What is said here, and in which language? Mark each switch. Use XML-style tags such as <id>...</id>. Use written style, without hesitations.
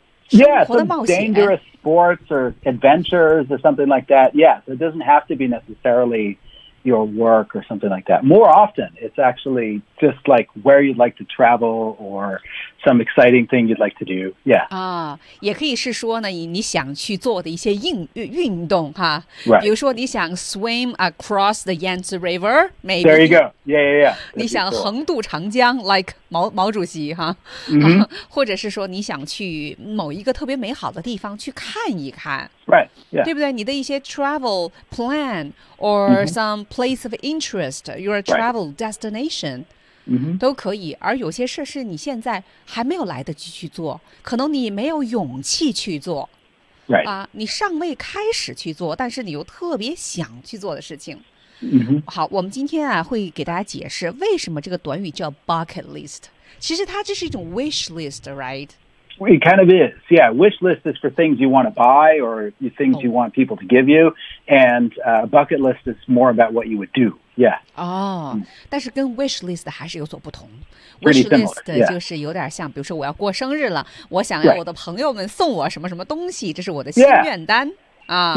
<en>Yeah, some dangerous sports or adventures or something like that. Yeah, it doesn't have to be necessarily... your work or something like that. More often, it's actually just like where you'd like to travel or some exciting thing you'd like to do. Yeah.</en> <zh>啊，也可以是说呢，你想去做的一些运动哈。</zh> <en>Right.</en> <zh>比如说，你想</zh> <en>swim across the Yangtze River, maybe. There you go. Yeah.</en> <zh>你想横渡长江 ，like 毛主席哈。或者是说，你想去某一个特别美好的地方去看一看。</zh> <en>Right. Yeah.</en> <zh>对不对？你的一些</zh> <en>travel plan or some place of interest, your travel destation.</en> <zh>都可以，而有些事是你现在还没有来得及去做，可能你没有勇气去做，你尚未开始去做，但是你又特别想去做的事情。好，我们今天啊会给大家解释为什么这个短语叫 bucket list， 其实它这是一种 wish list， right？</zh> <en>Well, it kind of is. Yeah, wish list is for things you want to buy or things you want people to give you, and bucket list is more about what you would do. Yeah.</en> <zh>哦，但是跟 wish list 还是有所不同。</zh> <en>Pretty similar,</en> <zh>wish list 就是有点像，比如说我要过生日了，我想要我的朋友们送我什么什么东西，这是我的心愿单啊。</zh>